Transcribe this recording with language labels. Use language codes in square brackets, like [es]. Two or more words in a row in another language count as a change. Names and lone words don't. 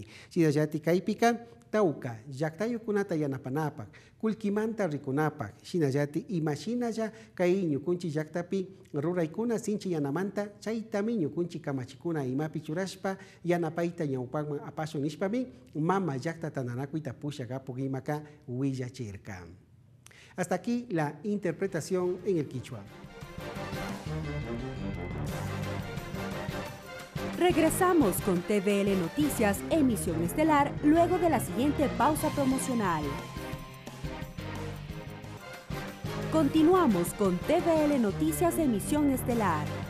[qu] Shinayati kaypika tauka, llaktayukunata yanapanapak, kulkimanta rikunapak, shinayati imashinaya kay ñukunchi llaktapi ruraykuna sinchi yanamanta, chaytami ñukunchi kamachikuna imapi churashpa yanapayta ñawpakman apashun nishpami mama llakta tananakuyta pushakapuk imaka willachirka. [es] Hasta aquí la interpretación en el Quichua. Regresamos con TVL Noticias, emisión estelar, luego de la siguiente pausa promocional. Continuamos con TVL Noticias, emisión estelar.